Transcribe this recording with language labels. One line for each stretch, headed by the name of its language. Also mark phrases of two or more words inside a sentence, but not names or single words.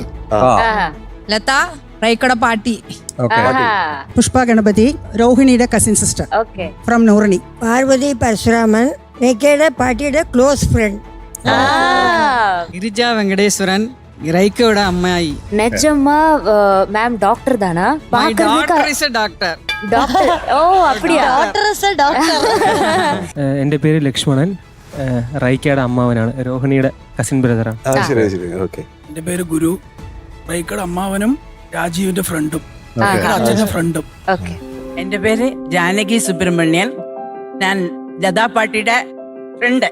Malayalam: ലത, റൈക്കട പാട്ടി. ഓക്കെ. പുഷ്പ ഗണപതി, രോഹിണിയുടെ
English: cousin sister from
Malayalam: നൂറണി. പാർവതി പരശുരാമൻ, റൈക്കയുടെ പാട്ടിയുടെ
English: close friend.
Malayalam: ഗിരിജ വെങ്കടേശ്വരൻ, റൈക്കയുടെ അമ്മായി.
Tamil: நிஜமா
English: ma'am doctor
Tamil: தானா?
English: My daughter is a doctor.
Tamil: டாக்டர். ஓ அப்படியா?
Malayalam: എൻ്റെ പേര് ലക്ഷ്മണൻ, റൈക്കയുടെ അമ്മാവനാണ്, രോഹിണിയുടെ
English: cousin brotheranu.
Malayalam: ശരി ശരി, ഓക്കെ. എന്റെ പേര് ഗുരു, റൈക്കട അമ്മാവനും രാജീവിന്റെ ഫ്രണ്ടും അച്ഛന്റെ ഫ്രണ്ടും. ഓക്കെ. എന്റെ പേര് ജാനകി സുബ്രഹ്മണ്യൻ, ഞാൻ ലതാ പാട്ടിയുടെ ഫ്രണ്ട്.